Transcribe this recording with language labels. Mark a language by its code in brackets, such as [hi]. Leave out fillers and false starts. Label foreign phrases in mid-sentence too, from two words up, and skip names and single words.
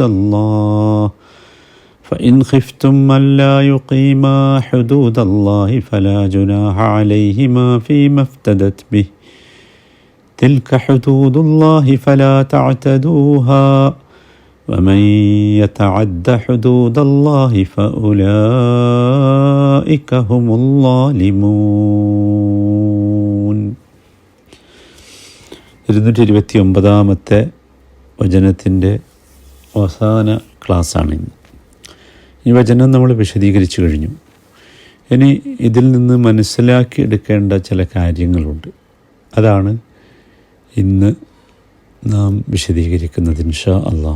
[ar] الله فإن خفتم ألا يقيما حدود الله فلا جناح عليهما فيما افتدت به تلك حدود الله فلا تعتدوها ومن يتعد حدود الله فأولئك هم الظالمون. [ml] 229 വചനത്തിൻ്റെ അവസാന ക്ലാസ്സാണ് ഇന്ന്. ഈ വചനം നമ്മൾ വിശദീകരിച്ചു കഴിഞ്ഞു. ഇനി ഇതിൽ നിന്ന് മനസ്സിലാക്കിയെടുക്കേണ്ട ചില കാര്യങ്ങളുണ്ട്. അതാണ് ഇന്ന് നാം വിശദീകരിക്കുന്നത് [ar] إن شاء الله.